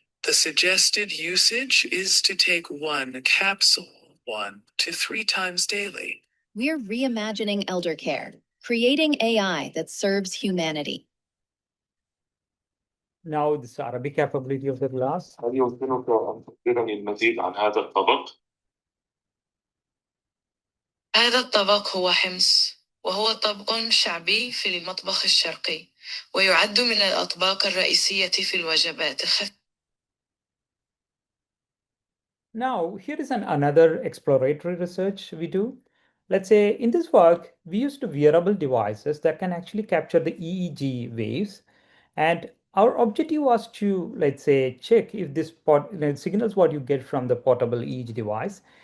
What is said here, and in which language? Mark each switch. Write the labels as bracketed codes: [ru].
[en] The suggested usage is to take one capsule 1 to 3 times daily. We're reimagining elder care, creating AI that serves humanity. Now this Arabic capability of the glass. [ar] هل يمكنك أن تخبرني المزيد عن هذا الطبق؟ هذا الطبق هو حمص، وهو طبق شعبي في المطبخ الشرقي، ويعد من الأطباق الرئيسية في الوجبات الخفيفة. [en] Now, here is another exploratory research we do. Let's say in this work, we used wearable devices that can actually capture the EEG waves. And our objective was to, let's say, check if this signals what you get from the portable EEG device.